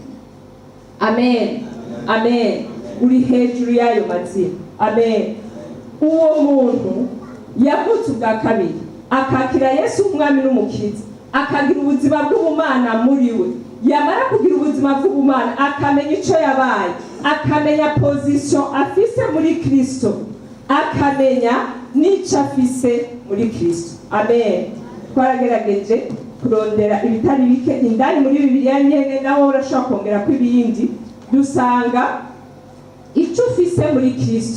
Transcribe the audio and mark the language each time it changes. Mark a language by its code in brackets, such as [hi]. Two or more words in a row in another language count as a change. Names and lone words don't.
[rn] Amen. Amen. Uri hejuru yayo mazina. Amen. Uwo muntu yavutse ubwa kabiri akakira Yesu umwami n'umukiza, akagira ubuzima bw'ubumana muri we. Yamara kugira ubuzima bw'ubumana akamenya icyo yabaye, akamenya position afise muri Kristo, akamenya n'icyo afise muri Kristo. Amen. Twarageregeje kurondera ibitari bike indani muri Bibiliya nyene, nawe urashobora kongera ko ibindi dusanga icyo ufise muri Kristo.